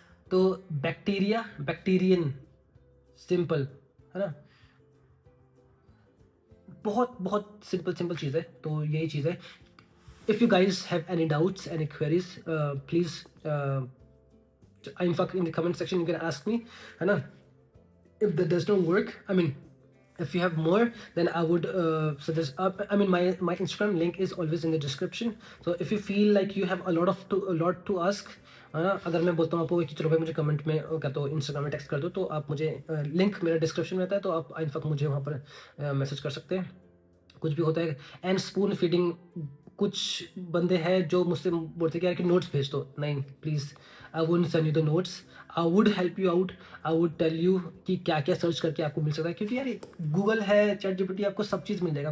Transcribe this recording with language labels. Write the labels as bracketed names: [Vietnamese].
[Hindi] तो bacteria, Bactrian, simple है ना। बहुत बहुत सिंपल चीज़ है, तो यही चीज़ है। [English] if you guys have any doubts, any queries, please in the comment section you can ask me, [Hindi] है ना? [English] If that does not work, I mean, if you have more, then I would suggest. I mean, my Instagram link is always in the description. So if you feel like you have a lot to ask, [Hindi] है ना? अगर मैं बोलता हूँ आपको कि चलो भाई मुझे कमेंट में क्या तो इंस्टाग्राम में टेक्स्ट कर दो, तो आप मुझे लिंक मेरा डिस्क्रिप्शन में रहता है, तो आप इनफैक्ट मुझे वहाँ पर मैसेज कर सकते हैं, कुछ भी होता है। एंड स्पून फीडिंग, कुछ बंदे हैं जो मुझसे बोलते हैं कि यार कि नोट्स भेज दो। नहीं, please, [English] I wouldn't send you the notes, I would help you out, I would tell you [Hindi] कि क्या क्या सर्च करके आपको मिल सकता है, क्योंकि यार गूगल है, चैट जीपीटी, आपको सब चीज़ मिल जाएगा।